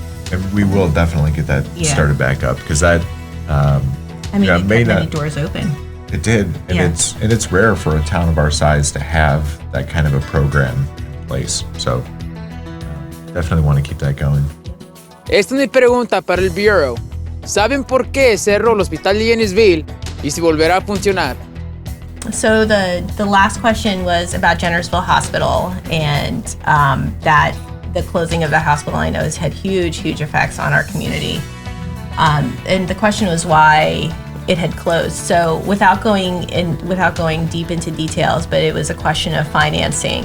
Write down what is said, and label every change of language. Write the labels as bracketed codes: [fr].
[en] And we will definitely get that started back up because that, it got many doors open. It did, and it's rare for a town of our size to have that kind of a program in place. So definitely want to keep that going. [es] Esta es mi pregunta para el Bureau. ¿Saben por qué cerró el hospital de Jennersville y si volverá a funcionar? [en] So the last question was about Jennersville Hospital, and that the closing of the hospital I know has had huge effects on our community. And the question was why it had closed. So without going deep into details, but it was a question of financing.